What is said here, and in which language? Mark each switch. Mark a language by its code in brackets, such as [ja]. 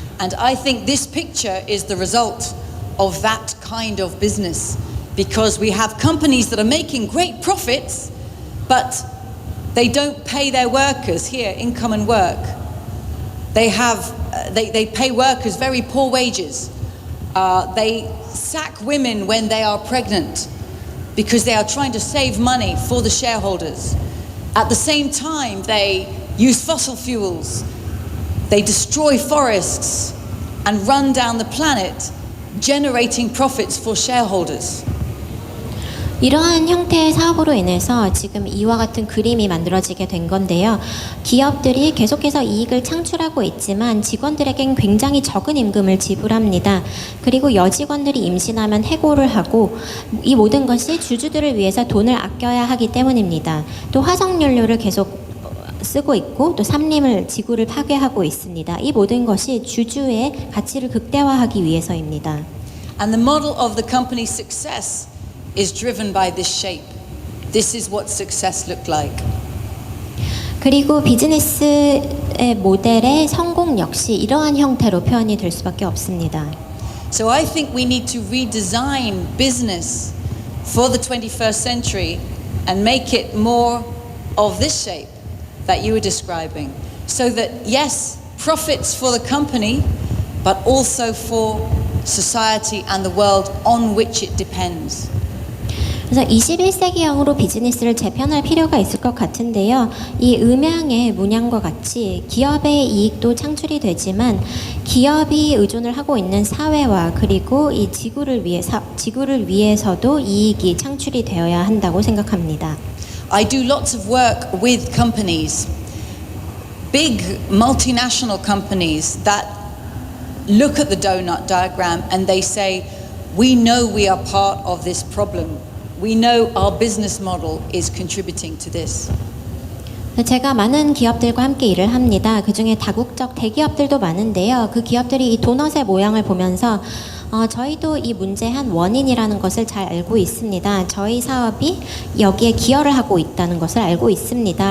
[en] And I think this picture is the result of that kind of business, because we have companies that are making great profits, but they don't pay their workers here, income and work. They pay workers very poor wages. They sack women when they are pregnant because they are trying to save money for the shareholders. At the same time, they use fossil fuels. They destroy forests and run down the planet, generating profits for shareholders. [ko] 이러한 형태의 사업으로 인해서 지금 이와 같은 그림이 만들어지게 된 건데요. 기업들이 계속해서 이익을 창출하고 있지만 직원들에겐 굉장히 적은 임금을 지불합니다. 그리고 여직원들이 임신하면 해고를 하고 이 모든 것이 주주들을 위해서 돈을 아껴야 하기 때문입니다. 또 화석연료를 계속 쓰고 있고 또 산림을 지구를 파괴하고 있습니다. 이 모든 것이 주주의 가치를 극대화하기 위해서입니다. [en] And the model of the company's success is driven by this shape. This is what success looked like. [ko] 그리고 비즈니스의 모델의 성공 역시 이러한 형태로 표현이 될 수밖에 없습니다. [en] So I think we need to redesign business for the 21st century and make it more of this shape that you were describing. So that yes, profits for the company, but also for society and the world on which it depends. [ko] 그래서 21세기형으로 비즈니스를 재편할 필요가 있을 것 같은데요. 이 음향의 문양과 같이 기업의 이익도 창출이 되지만 기업이 의존을 하고 있는 사회와 그리고 이 지구를 위해서도 이익이 창출이 되어야 한다고 생각합니다. [en] I do lots of work with companies, big multinational companies that look at the donut diagram and they say, we know we are part of this problem. We know our business model is contributing to this. [ko] 제가 많은 기업들과 함께 일을 합니다. 그중에 다국적 대기업들도 많은데요. 그 기업들이 이 도넛의 모양을 보면서 저희도 이 문제의 한 원인이라는 것을 잘 알고 있습니다. 저희 사업이 여기에 기여를 하고 있다는 것을 알고 있습니다.